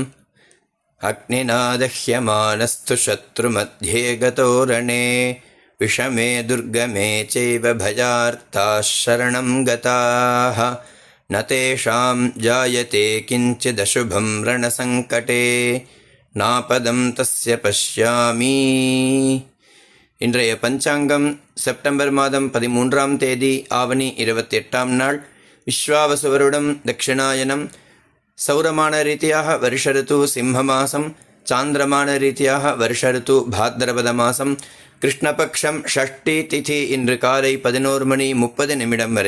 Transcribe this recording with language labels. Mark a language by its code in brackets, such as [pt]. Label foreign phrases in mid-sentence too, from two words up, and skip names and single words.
[sa] अग्निनादह्यमानस्तु शत्रुमध्ये गतो रणे विषमे दुर्गमे चैव भयार्ताः शरणं गताः न तेषां जायते किञ्चिदशुभं रणसङ्कटे नापदं तस्य पश्यामि। [ta] இன்றைய பஞ்சாங்கம் செப்டம்பர் மாதம் 13ஆம் தேதி ஆவணி 28ஆம் நாள் விஸ்வாவசு வருடம் தட்சிணாயனம் சௌரமான ரீதியாக வருஷ ಋತು சிம்மமாசம் சாந்திரமான ரீதியாக வருஷ ಋತು பாத்ரபத மாசம் கிருஷ்ணபக்ஷம் ஷஷ்டி திதி இன்று காலை 11:30 வரை.